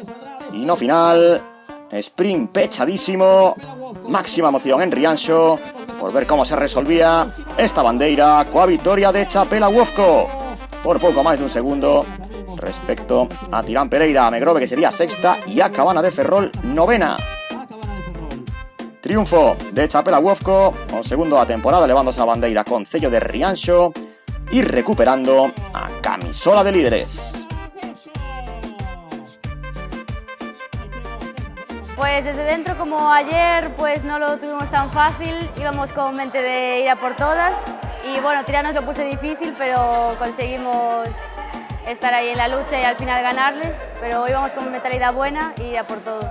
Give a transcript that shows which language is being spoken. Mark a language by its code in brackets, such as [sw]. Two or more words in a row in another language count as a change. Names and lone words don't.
[gl] E no final, sprint pechadísimo, máxima emoción en Rianxo por ver cómo se resolvía esta bandeira coa vitoria de Chapela Wofco por pouco máis dun segundo respecto a Tirán Pereira, Megrove que sería sexta e a Cabana de Ferrol novena. Triunfo de Chapela Wofco, o segundo da temporada, levándose a bandeira con sello de Rianxo e recuperando a camisola de líderes. [es] Pues desde dentro, como ayer, pues no lo tuvimos tan fácil, íbamos con mente de ir a por todas y bueno, Tirán nos lo puso difícil, pero conseguimos estar ahí en la lucha y al final ganarles, pero íbamos con mentalidad buena y ir a por todo.